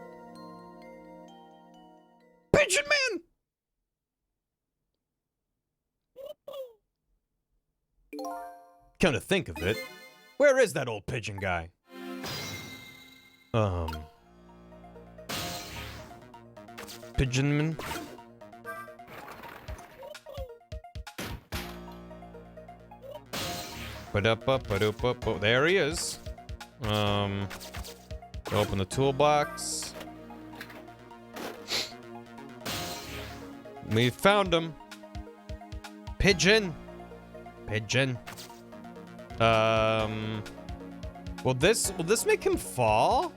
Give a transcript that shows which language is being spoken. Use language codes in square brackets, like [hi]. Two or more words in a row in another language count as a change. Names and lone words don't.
[en] Pigeon Man! Come to think of it, where is that old pigeon guy? Pigeonman. Ba-da-ba-ba-do-ba-ba. There he is. Open the toolbox. We found him. Pigeon. Pigeon. Will this make him fall?